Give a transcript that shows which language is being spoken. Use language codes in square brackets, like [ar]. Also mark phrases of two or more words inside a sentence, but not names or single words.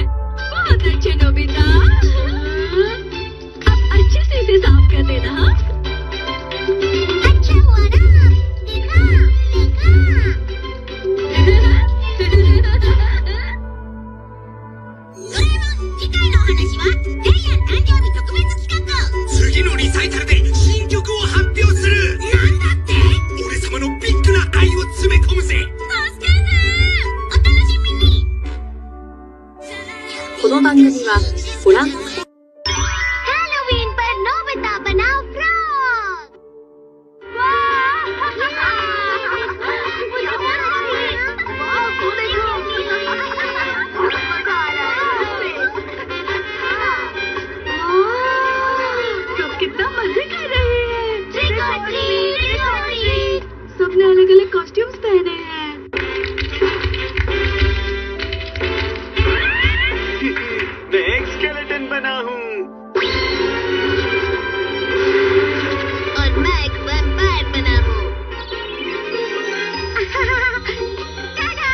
[hi] बहुत अच्छे नोबिता। अब अच्छे से इसे साफ कर देना। हाँ, अच्छा हुआ ना, देखा देखा। [ja] 話はジャイアン誕生日特別企画。次のリサイタルで新曲を発表する。なんだって？俺様のビッグな愛を詰め込むぜ。助ける。お楽しみに。この番組はご覧 [hi] Halloween पर नोबिता बनाओ फ्रॉग। सब कितना मजे कर रहे हैं। [en] Trick or treat, trick or treat। [hi] सबने अलग अलग कॉस्ट्यूम्स पहने हैं। मैं एक स्केलेटन बना हूँ। और मैं एक वैम्पायर बना हूँ। टाडा!